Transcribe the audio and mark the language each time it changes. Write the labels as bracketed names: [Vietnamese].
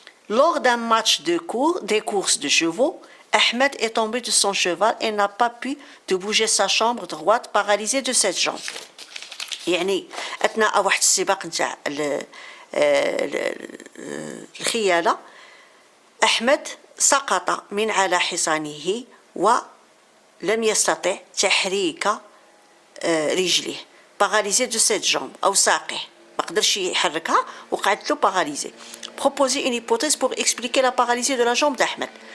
[French] Lors d'un match des courses de chevaux, Ahmed est tombé de son cheval et n'a pas pu de bouger sa jambe droite, paralysé de cette jambe. [Arabic] يعني أثناء واحد السباق نتاع الخيالة أحمد سقط من على حصانه ولم يستطع تحريك رجله. [French] paralysé de cette jambe [Arabic] أو ساقه، ما قدرش يحركها وقعدت له paralysé. [French] proposer une hypothèse pour expliquer la paralysie de la jambe d'Ahmed.